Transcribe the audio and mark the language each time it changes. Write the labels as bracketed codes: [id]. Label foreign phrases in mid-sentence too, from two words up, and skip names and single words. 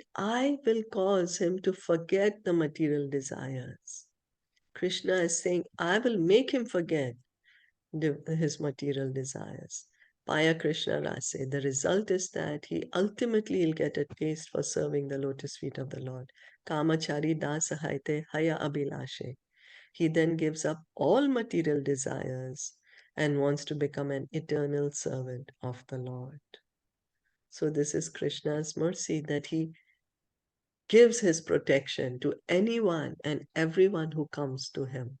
[en] I will cause him to forget the material desires. Krishna is saying, I will make him forget his material desires. [bn] পায় কৃষ্ণ রসে. [en] The result is that he ultimately will get a taste for serving the lotus feet of the Lord. [bn] কাম ছাড়ি দাস হৈতে হয় অভিলাষে. [en] He then gives up all material desires and wants to become an eternal servant of the Lord. So this is Krishna's mercy, that he gives his protection to anyone and everyone who comes to him.